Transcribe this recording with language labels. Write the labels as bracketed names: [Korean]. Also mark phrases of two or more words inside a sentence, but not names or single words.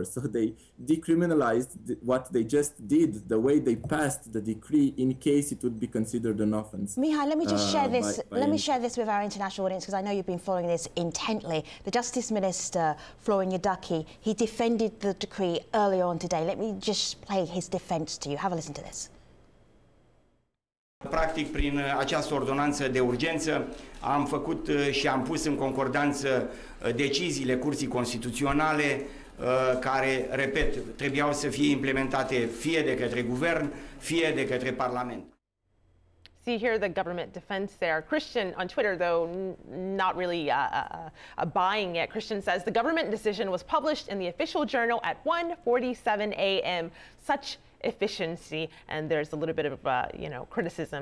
[English] So they decriminalized what they just did, the way they passed the decree, in case it would be considered an offense. Mihai, let me just share this. Let me share this with our international audience, because I know you've been following this intently. The Justice Minister, Florin Iordache, he defended the decree earlier on today. Let me just play his defense to you. Have a listen to this. [Romanian] Practic, prin această ordonanță de urgență, am făcut și am pus în concordanță deciziile Curții Constituționale care, repet, trebuiau să fie implementate fie de către Guvern, fie de către Parlament. [English] See here the government defense there. Christian on Twitter, though, not really buying it. Christian says the government decision was published in the official journal at 1:47 a.m. Such efficiency, and there's a little bit of criticism.